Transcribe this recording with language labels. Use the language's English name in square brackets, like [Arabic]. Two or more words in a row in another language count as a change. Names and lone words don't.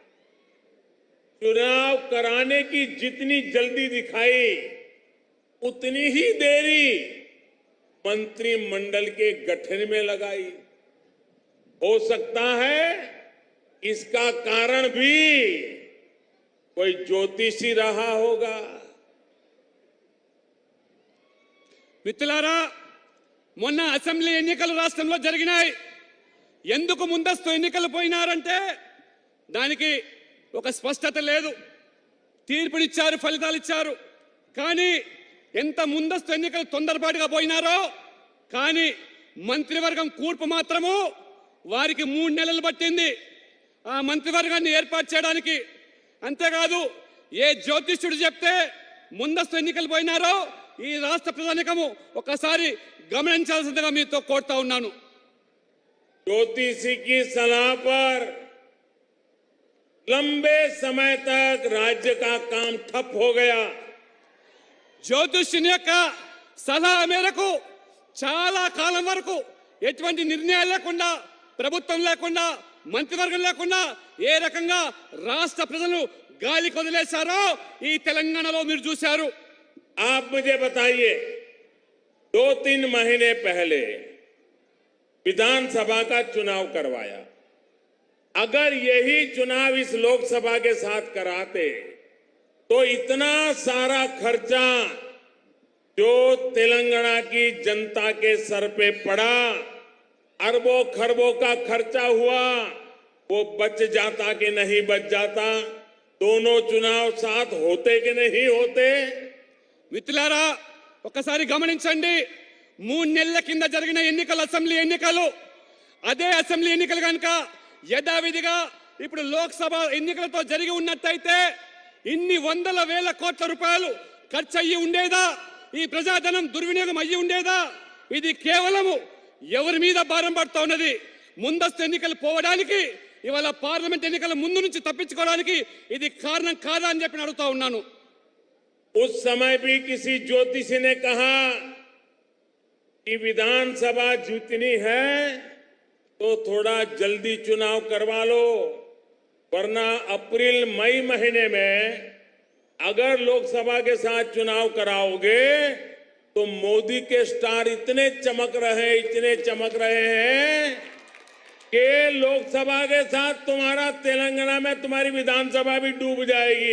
[Hindi] चुनाव कराने की जितनी जल्दी दिखाई उतनी ही देरी मंत्रिमंडल के गठन में लगाई। हो सकता है इसका कारण भी कोई ज्योतिषी रहा होगा। [Telugu] మిత్రులారా, మొన్న అసెంబ్లీ ఎన్నికలు రాష్ట్రంలో జరిగినాయి. ఎందుకు ముందస్తు ఎన్నికలు పోయినారంటే దానికి ఒక స్పష్టత లేదు. తీర్పునిచ్చారు, ఫలితాలు ఇచ్చారు. కానీ ఎంత ముందస్తు ఎన్నికలు తొందరపాటుగా పోయినారో, కానీ మంత్రివర్గం కూర్పు మాత్రము వారికి 3 నెలలు పట్టింది ఆ మంత్రివర్గాన్ని ఏర్పాటు చేయడానికి. అంతేకాదు, ఏ జ్యోతిష్యుడు చెప్తే ముందస్తు ఎన్నికలు పోయినారో ఈ రాష్ట్ర ప్రజానికము ఒకసారి గమనించాల్సిందిగా మీతో కోరుతా ఉన్నాను. [Hindi] ज्योतिषी की सलाह पर लंबे समय तक राज्य का काम ठप हो गया। [Telugu] జ్యోతిష్యుని యొక్క సలహా మేరకు చాలా కాలం వరకు ఎటువంటి నిర్ణయాలు లేకుండా, ప్రభుత్వం లేకుండా, మంత్రివర్గం లేకుండా ఏ రకంగా రాష్ట్ర ప్రజలు గాలి కొదిలేశారో ఈ తెలంగాణలో మీరు చూశారు. [Hindi] आप मुझे बताइए, 2-3 महीने पहले विधानसभा का चुनाव करवाया। अगर यही चुनाव इस लोकसभा के साथ कराते तो इतना सारा खर्चा जो तेलंगाना की जनता के सर पे पड़ा, अरबों खरबों का खर्चा हुआ, वो बच जाता कि नहीं बच जाता? दोनों चुनाव साथ होते कि नहीं होते? [Telugu] మిత్రులారా, ఒకసారి గమనించండి. 3 నెలల కింద జరిగిన ఎన్నికలు, అసెంబ్లీ ఎన్నికలు, అదే అసెంబ్లీ ఎన్నికలు కనుక యథావిధిగా ఇప్పుడు లోక్సభ ఎన్నికలతో జరిగి ఉన్నట్టయితే ఇన్ని వందల వేల కోట్ల రూపాయలు ఖర్చు అయ్యి ఉండేదా? ఈ ప్రజాధనం దుర్వినియోగం అయ్యి ఉండేదా? ఇది కేవలము ఎవరి మీద భారం పడుతూ ఉన్నది? ముందస్తు ఎన్నికలు పోవడానికి, ఇవాళ పార్లమెంట్ ఎన్నికల ముందు నుంచి తప్పించుకోవడానికి ఇది కారణం కాదా అని చెప్పి అడుగుతా ఉన్నాను. [Hindi] उस समय भी किसी ज्योतिषी ने कहा कि विधानसभा जीतनी है तो थोड़ा जल्दी चुनाव करवा लो, वरना अप्रैल मई महीने में अगर लोकसभा के साथ चुनाव कराओगे तो मोदी के स्टार इतने चमक रहे हैं कि लोकसभा के साथ तुम्हारा तेलंगाना में तुम्हारी विधानसभा भी डूब जाएगी।